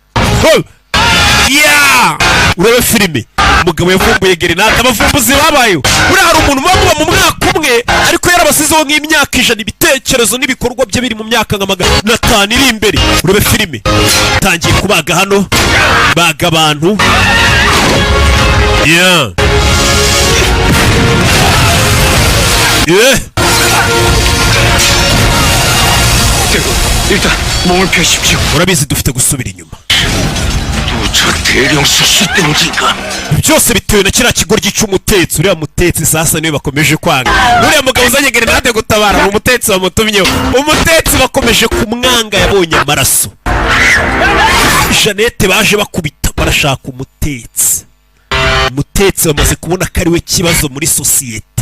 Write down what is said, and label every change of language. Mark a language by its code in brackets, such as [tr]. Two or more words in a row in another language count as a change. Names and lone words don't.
[rw] Urebe filime umugabo yavumbuye grenade, abavumbuzi babayo. Uriya hari umuntu bamuba mu mwaka umwe ariko yarabasizeho nk'imyaka 100, ibitekerezo n'ibikorwa bye biri mu myaka nka 500 iri imbere. Urebe filime tangiye kubaga hano, baga abantu. [ko] 일단 몸을 펴십시오. [rw] urabizi dufite gusubira inyuma. [ko] 저 대령 수수 때문인가? [rw] byose bitewe na kiriya kigoryi cy'umutetsi. Uriya mutetsi sasa niwe bakomeje kwanga. Uriya mugabo uzanye grenade gutabara umutetsi bamutumyeho. Umutetsi bakomeje kumwanga, yabonye amaraso. Jeannette baje bakubita barashaka umutetsi. Umutetsi bamaze kubona ko ari we kibazo muri sosiyete.